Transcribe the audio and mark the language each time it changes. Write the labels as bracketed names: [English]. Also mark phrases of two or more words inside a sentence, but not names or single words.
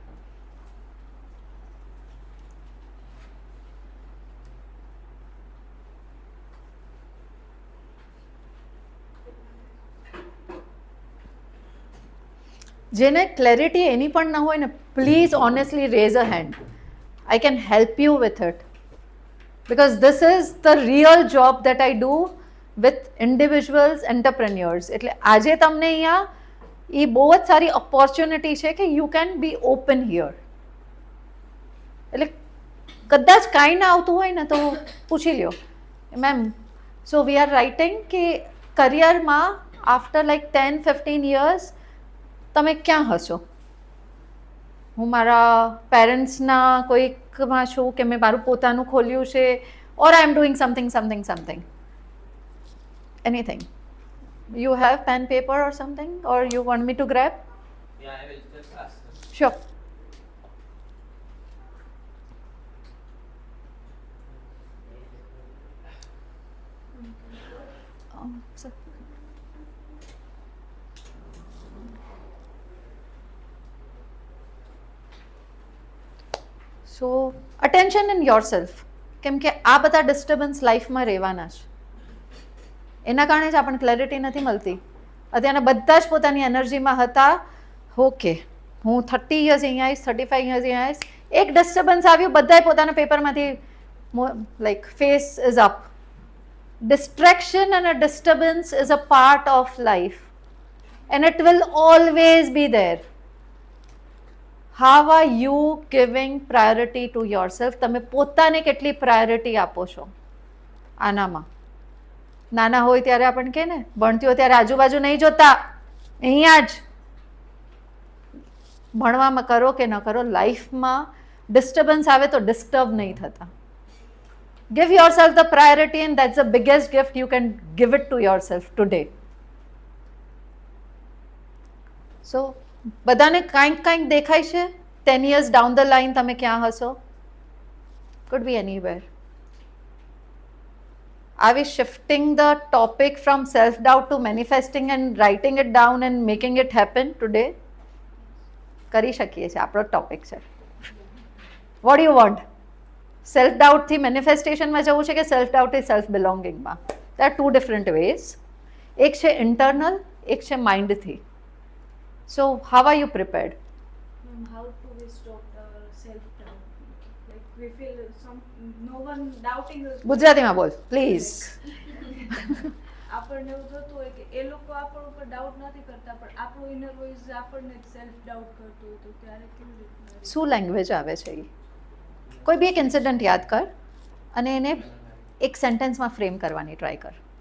[Gujarati] જેને ક્લેરિટી એની પણ ન હોય ને, [English] please honestly raise a hand. I can help you with it, because this is the real job that I do with individuals, entrepreneurs. [Gujarati] એટલે આજે તમને અહીંયા એ બહુ જ સારી ઓપોર્ચ્યુનિટી છે કે [English] you can be open here. [Gujarati] એટલે કદાચ કાંઈ ના આવતું હોય ને તો પૂછી લ્યો, [English] ma'am so we are writing [Gujarati] કે કરિયરમાં [English] after like 10-15 years [Gujarati] તમે ક્યાં હશો? હું મારા પેરેન્ટ્સના કોઈકમાં છું કે મેં મારું પોતાનું ખોલ્યું છે, [English] or I am doing something. Anything. You have pen, paper or something, or you want me to grab? Yeah, I will just ask them. Sure. So. So, attention in yourself. [Gujarati] કેમ કે આ બધા ડિસ્ટર્બન્સ લાઈફમાં રહેવાના છે. એના કારણે જ આપણને ક્લેરિટી નથી મળતી. અત્યારના બધા જ પોતાની એનર્જીમાં હતા. ઓકે, હું 30 યર્સ અહીંયા આવીશ, 35 યર્સ અહીંયા આવીશ. એક ડિસ્ટર્બન્સ આવ્યું, બધાએ પોતાના પેપરમાંથી [English] like face is up. Distraction and a disturbance is a part of life and it will always be there. How are you giving priority to yourself? [Gujarati] તમે પોતાને કેટલી પ્રાયોરિટી આપો છો આનામાં? નાના હોય ત્યારે આપણને કહે ને, ભણતી હોય ત્યારે આજુબાજુ નહીં જોતા, અહીંયા જ ભણવામાં કરો કે ન કરો, લાઈફમાં ડિસ્ટર્બન્સ આવે તો ડિસ્ટર્બ નહીં થતા. [English] Give yourself the priority and that's the biggest gift you can give it to yourself today. So, [Gujarati] બધાને કાંઈક દેખાય છે [English] 10 years down the line [Gujarati] તમે ક્યાં હશો? [English] Could be anywhere. Are we shifting the topic from self-doubt to manifesting and writing it down and making it happen today? [Gujarati] કરી શકીએ છીએ, આપણો ટોપિક છે. [English] What do you want? self doubtથી [Gujarati] મેનિફેસ્ટેશનમાં જવું છે કે [English] self doubtથી self belongingમાં? there are two different ways. [Gujarati] એક છે ઇન્ટરનલ, એક છે માઇન્ડથી. [English] so how are you prepared? How to we stop the self-doubt? Like we feel no one doubting us. [Gujarati] ગુજરાતીમાં બોલ પ્લીઝ. આપણને એવું થતું હોય કે એ લોકો આપણા ઉપર ડાઉટ નથી કરતા, પણ આપણું [English] inner voice [Gujarati] આપણને [English] self doubt [Gujarati] કરતું હોય, તો ત્યારે કેવી રીતે? શું લેંગ્વેજ આવે છે એ? કોઈ બી એક ઇન્સિડન્ટ યાદ કર અને એને એક સેન્ટેન્સમાં ફ્રેમ કરવાની ટ્રાય કર.